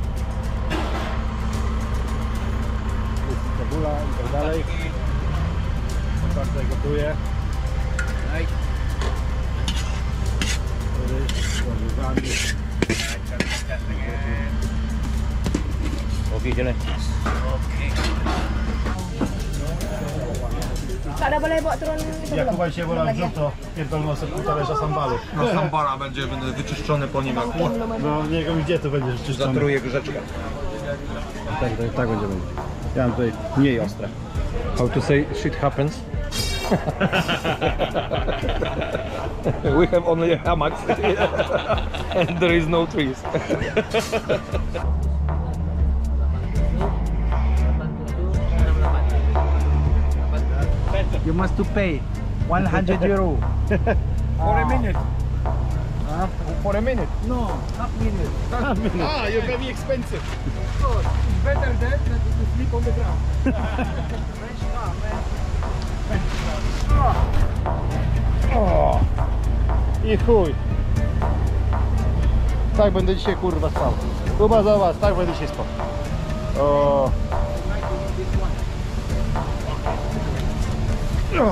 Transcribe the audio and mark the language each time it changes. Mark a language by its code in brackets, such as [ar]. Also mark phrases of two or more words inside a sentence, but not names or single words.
[pl] Jest cebula i tak dalej. Tak tutaj gotuje. [ms] Tak, dah boleh bawa turun itu [pl] Jak [ms] belum? [pl] Kuba dzisiaj wolał wrzut, to pierdolną sobie pół talerza sambalu. No sambara będzie wyczyszczony po nim jak No nie wiem gdzie to będzie czyszczone. zatruje grzeczkę. Tak będzie. Ja mam tutaj mniej ostre. [en] How to say shit happens? We have only hammocks and there is no trees. You must to pay 100 euro. For a minute. For a minute? No, half minute. Ah, you're very expensive. It's better than to sleep on the ground. O! [pl] I chuj. Tak będę dzisiaj kurwa spał. Kuba zobacz, tak będę dzisiaj spał. O. O.